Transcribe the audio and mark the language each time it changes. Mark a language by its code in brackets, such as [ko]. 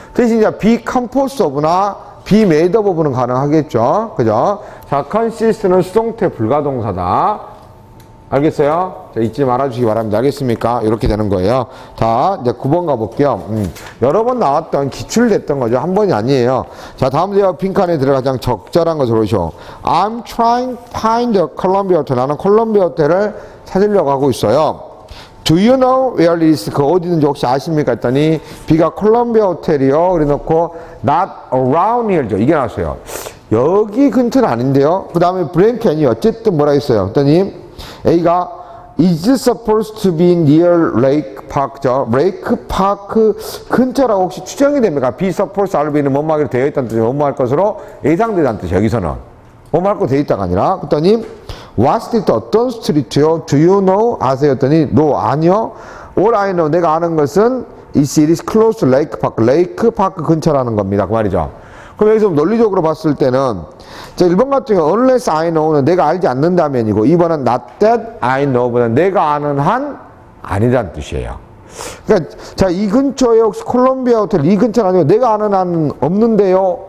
[ko] 대신 이제 be composed of나 be made of는 가능하겠죠. 그죠? 자, consist는 수동태 불가동사다. 알겠어요? 자, 잊지 말아주시기 바랍니다. 알겠습니까? 이렇게 되는 거예요. 자, 이제 9번 가볼게요. 여러 번 나왔던, 기출됐던 거죠. 한 번이 아니에요. 자, 다음 제가 빈칸에 들어 가장 적절한 것을 보시오. [en] I'm trying to find the Columbia Hotel. [ko] 나는 콜롬비아 호텔을 찾으려고 하고 있어요. [en] Do you know where it is? [ko] 그 어디든지 혹시 아십니까? 했더니 B가 콜롬비아 호텔이요. 그래 놓고 [en] not around here [ko] 죠. 이게 나왔어요. 여기 근처는 아닌데요. 그 다음에 브랭켄이 어쨌든 뭐라 했어요? 했더니 [en] A가 is supposed to be near Lake Park죠. [ko] Lake Park 근처라고 혹시 추정이 됩니까? be supposed RB는 뭐뭐하기로 되어 있다는 뜻이에요. 뭐뭐할 것으로 예상되다는 뜻이에요. 여기서는 뭐뭐할 거 되어 있다가 아니라 그랬더니 [en] what street [ko] 어떤 스트리트요? [en] Do you know? [ko] 아세요? 했더니 no 아니요. [en] All I know [ko] 내가 아는 것은 [en] it is close to Lake Park. [ko] Lake Park 근처라는 겁니다. 그 말이죠. 그럼 여기서 논리적으로 봤을 때는 자 1번 같은 경우 unless I know는 내가 알지 않는다면이고 2번은 [en] not that I know [ko] 보다는 내가 아는 한 아니라는 뜻이에요. 그러니까 자 이 근처에 혹시 콜롬비아 호텔 이 근처는 아니고 내가 아는 한 없는데요.